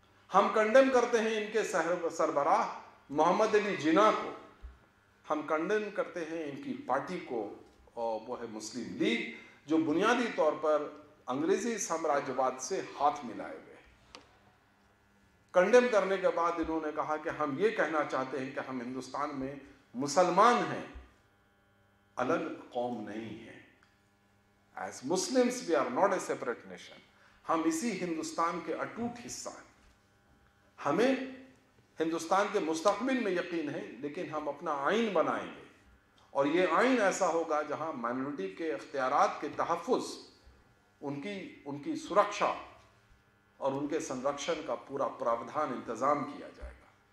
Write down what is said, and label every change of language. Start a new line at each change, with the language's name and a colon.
Urdu: ہم کنڈیم کرتے ہیں ان کے سربراہ محمد علی جناح کو، ہم کنڈیم کرتے ہیں ان کی پارٹی کو، اور وہ ہے مسلم لیگ جو بنیادی طور پر انگریزی سامراجواد سے ہاتھ ملائے ہوئے. کنڈیم کرنے کے بعد انہوں نے کہا کہ ہم یہ کہنا چاہتے ہیں کہ ہم ہندوستان میں مسلمان ہیں، الگ قوم نہیں ہیں.
English: As Muslims we are not a separate nation.
Urdu: ہم اسی ہندوستان کے اٹوٹ حصہ ہیں. ہمیں ہندوستان کے مستقبل میں یقین ہے، لیکن ہم اپنا آئین بنائیں گے، اور یہ آئین ایسا ہوگا جہاں مائنورٹی کے اختیارات کے تحفظ، ان کی سرکشا اور ان کے سنرکشن کا پورا پراودھان انتظام کیا جائے گا.